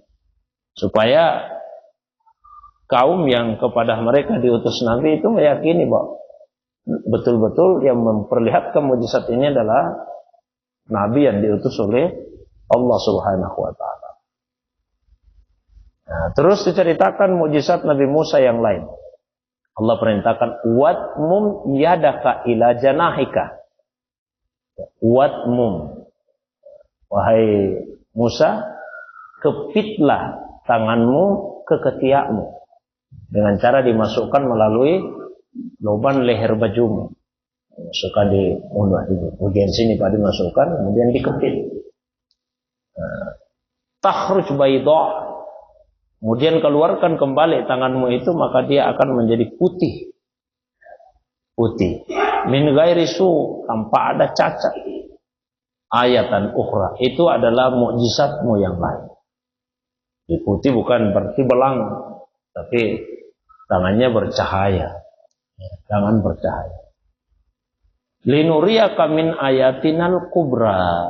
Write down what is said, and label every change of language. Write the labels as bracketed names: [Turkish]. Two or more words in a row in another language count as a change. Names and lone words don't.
[Indonesian] Supaya kaum yang kepada mereka diutus Nabi itu meyakini bahwa betul-betul yang memperlihatkan mukjizat ini adalah Nabi yang diutus oleh Allah [Arabic] سبحانه وتعالى. [Indonesian] Nah, terus diceritakan mukjizat Nabi Musa yang lain. Allah perintahkan [Arabic] واضمم يدك إلى جناحك. Watmum, [Indonesian] wahai Musa, kepitlah tanganmu ke ketiakmu dengan cara dimasukkan melalui lubang leher bajumu. Masukkan di mulut ini, bagian sini pada dimasukkan, kemudian dikepit. [Arabic] تخرج بيضاء. [Indonesian] Kemudian keluarkan kembali tanganmu itu, maka dia akan menjadi putih. Putih. [Arabic] من غير سوء, [Indonesian] tanpa ada cacat. [Arabic] آية أخرى, [Indonesian] itu adalah mukjizatmu yang lain. Di putih bukan berarti belang, tapi tangannya bercahaya. Tangan bercahaya. [Arabic] لنريك من آياتنا الكبرى.